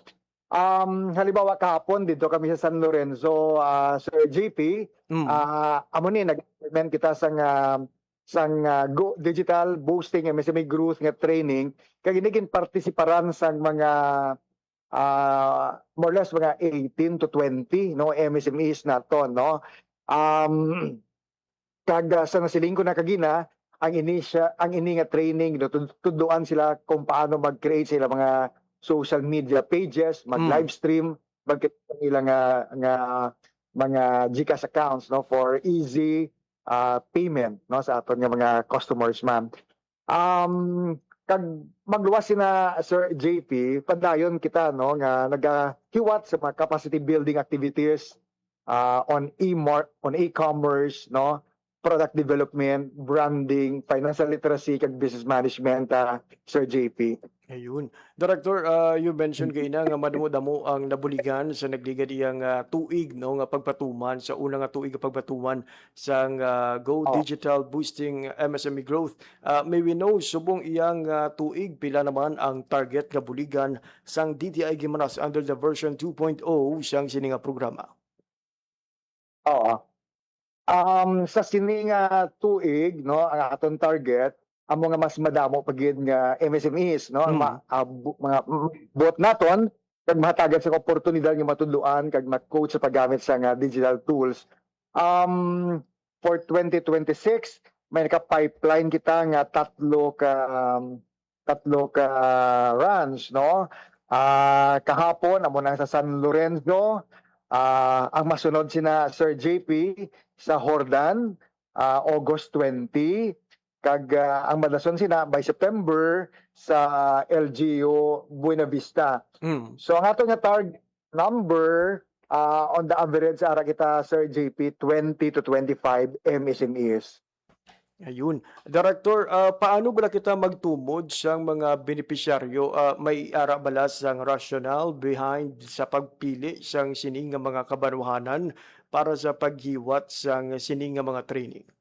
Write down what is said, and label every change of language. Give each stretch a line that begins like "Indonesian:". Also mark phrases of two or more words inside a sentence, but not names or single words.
Hiligaynon: Halimbawa kahapon dito kami sa San Lorenzo, Sir JP, amo ni nag-implement kita sang Go Digital Boosting MSME Growth nga training kag ginigin partisiparan sang mga
English: more or less
Hiligaynon: mga 18 to 20, no, MSMEs naton, no. Kag sa nasiling ko na kagina ang ini nga training, no, tudloan sila kung paano mag-create sila mga
English: social media pages,
Hiligaynon: mag-
English: live stream,
Hiligaynon: ilang mga GCash accounts, no,
English: for easy payment,
Hiligaynon: no, sa aton nga mga customers, ma'am. Kag magluwas sina Sir JP, padayon kita, no, nga nagahiwat sa mga
English: capacity building activities on e-commerce,
Hiligaynon: no,
English: product development, branding, financial literacy
Hiligaynon: kag
English: business management,
Hiligaynon: Sir JP. Ayun.
English: Director, you mentioned
Hiligaynon: kaina nga madamo-damo ang nabuligan sa nagligad iyang tuig, no, nga pagpatuman sa unang nga tuig nga pagpatuman sa Go Digital Boosting MSME Growth.
English: May we know
Hiligaynon: subong iyang tuig pila naman ang target nga buligan sang DTI Guimaras
English: under the version 2.0
Hiligaynon: sang sini nga programa? Oo. Sa sini nga tuig, no, ang aton target amo nga mas madamo pagid nga MSMEs, no, mga buot naton kag mahatagan sa oportunidad nga matudloan kag ma-coach sa paggamit sa nga
English: digital tools.
Hiligaynon: For 2026 may naka-pipeline kita nga tatlo ka runs, no. Kahapon amo na sa San Lorenzo, ang masunod sina Sir JP sa Hordan, August 20, kag ang madason sina by September sa LGU Buena Vista. So ang ato nga
English: target number on the average
Hiligaynon: ara kita, Sir JP, 20 to 25 MSMEs. Ayun. Director, paano ba kita magtumod sa mga benepisyaryo? May ara bala sang
English: rationale behind
Hiligaynon: sa pagpili sang sining nga mga kabanwahanan para sa paghiwat sang sining nga mga training?